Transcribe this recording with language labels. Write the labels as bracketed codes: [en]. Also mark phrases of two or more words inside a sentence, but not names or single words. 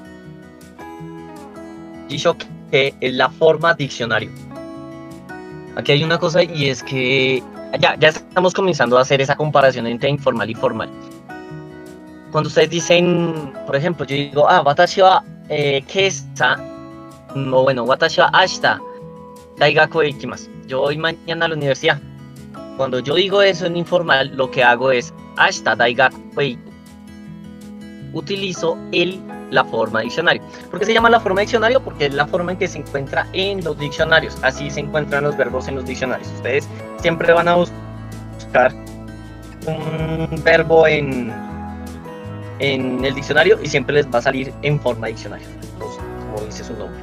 [es] Jishoke es la forma diccionario. Aquí hay una cosa y es que ya estamos comenzando a hacer esa comparación entre informal y formal. Cuando ustedes dicen, por ejemplo, yo digo, [ja] 私 は 今朝, [es] o bueno, [ja] 私 は 明日 大学 へ 行きます. [es] Yo voy mañana a la universidad. Cuando yo digo eso en informal, lo que hago es [ja] 明日 大学 へ [es] utilizo la forma diccionario. ¿Por qué se llama la forma diccionario? Porque es la forma en que se encuentra en los diccionarios. Así se encuentran los verbos en los diccionarios. Ustedes siempre van a buscar un verbo en el diccionario y siempre les va a salir en forma diccionario, como dice su nombre.